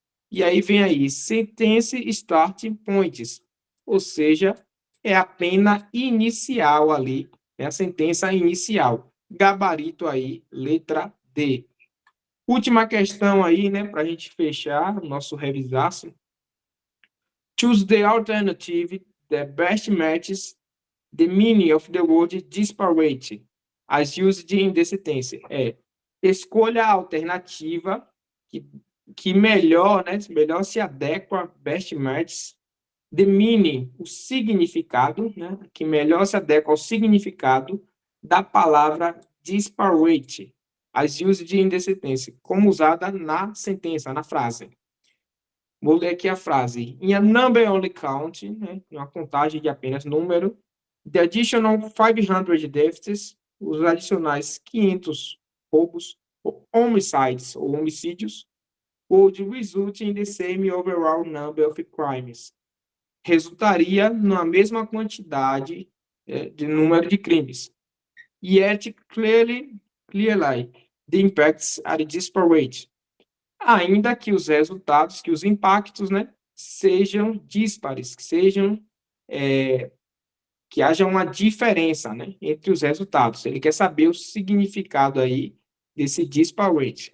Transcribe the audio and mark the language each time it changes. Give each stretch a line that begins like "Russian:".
Portuguese: E aí vem aí,
English: sentence starting points,
Portuguese: ou seja, é a pena inicial ali, é a sentença inicial. Gabarito aí, letra D. Última questão aí, né, para a gente fechar o nosso revisaço.
English: Choose the alternative that best matches the meaning of the word disparate, as used in the sentence.
Portuguese: Escolha a alternativa que melhor, né, melhor se adequa,
English: best matches, the meaning,
Portuguese: o significado, né, que melhor se adequa ao significado da palavra disparate,
English: as used in the sentence,
Portuguese: como usada na sentença, na frase.
English: Vou ler aqui a frase. In a number only count,
Portuguese: né, uma contagem de apenas número,
English: the additional 500 deaths,
Portuguese: os adicionais 500 roubos, ou homicides, ou homicídios,
English: would result in the same overall number of crimes.
Portuguese: Resultaria na mesma quantidade de número de crimes.
English: Yet clearly, the impacts are disparate.
Portuguese: Ainda que os resultados, que os impactos, né, sejam díspares, que haja uma diferença, né, entre os resultados. Ele quer saber o significado aí desse disparate.